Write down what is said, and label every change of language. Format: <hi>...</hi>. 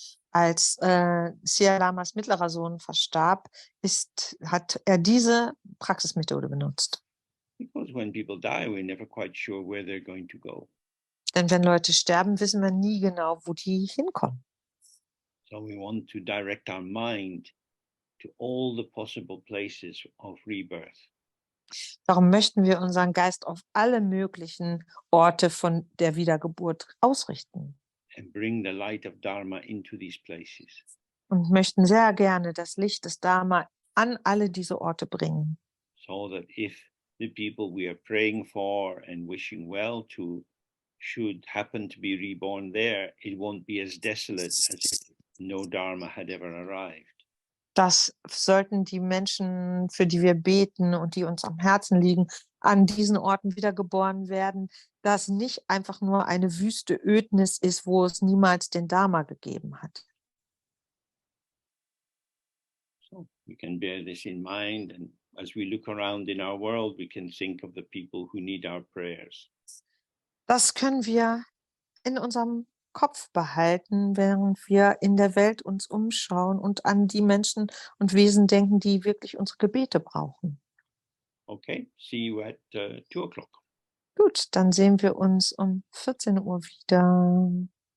<de>Als Tso Lamas mittlerer Sohn verstarb, hat er diese Praxismethode benutzt.</de> <en>Because when people die, we're never quite sure where they're going to go.</en> <de>Denn wenn Leute sterben, wissen wir nie genau, wo die hinkommen.</de> <en>So we want to direct our mind to all the possible places of rebirth.</en> <de>Darum möchten wir unseren Geist auf alle möglichen Orte von der Wiedergeburt ausrichten.</de> <en>And bring the light of Dharma into these places.</en> <de>Und möchten sehr gerne das Licht des Dharma an alle diese Orte bringen.</de> <en>So that if the people we are praying for and wishing well to should happen to be reborn there, it won't be as desolate as if no Dharma had ever arrived.</en> <de>Das sollten die Menschen, für die wir beten und die uns am Herzen liegen, an diesen Orten wiedergeboren werden, dass nicht einfach nur eine wüste Ödnis ist, wo es niemals den Dharma gegeben hat.</de> <en>So we can bear this in mind, and as we look around in our world, we can think of the people who need our prayers.</en> <de>Das können wir in unserem Kopf behalten, während wir in der Welt uns umschauen und an die Menschen und Wesen denken, die wirklich unsere Gebete brauchen.</de> <en>Okay, see you at 2 o'clock.</en> <de>Gut, dann sehen wir uns um 14 Uhr wieder.</de>